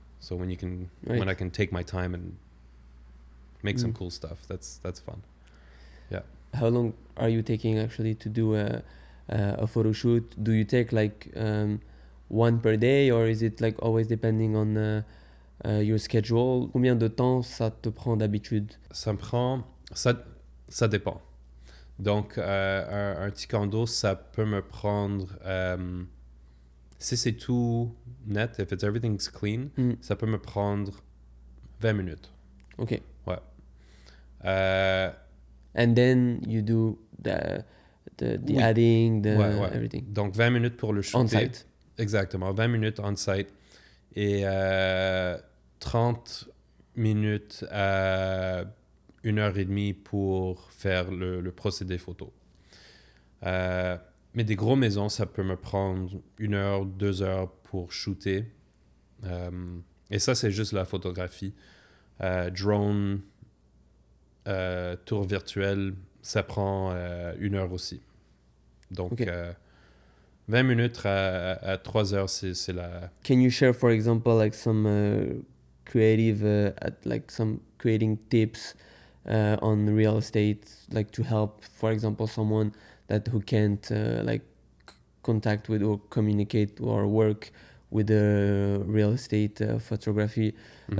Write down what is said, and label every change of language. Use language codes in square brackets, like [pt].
[en] So when I can take my time and make some cool stuff, that's fun. Yeah. How long are you taking actually to do a photo shoot? Do you take like one per day, or is it like always depending on your schedule? [fr] Combien de temps ça te prend d'habitude? Ça dépend. Donc un petit condo, ça peut me prendre si c'est tout net, [en] if everything's clean, [fr] ça peut me prendre 20 minutes. [en] Okay. [fr] Ouais. [en] And then you do the adding, everything. [fr] Donc 20 minutes pour le shooter. [en] On-site. [fr] Exactement, 20 minutes on-site et 30 minutes à 1h30 pour faire le procédé photo. Mais des grosses maisons, ça peut me prendre 1 heure, 2 heures pour shooter. Et ça, c'est juste la photographie. Drone, tour virtuel, ça prend 1 heure aussi. Donc, [en] okay. [fr] 20 minutes à 3 heures, c'est la... [en] Can you share, for example, like some creative, some creating tips on real estate, like to help, for example, someone who can't contact with or communicate or work with real estate photography? Mm-hmm.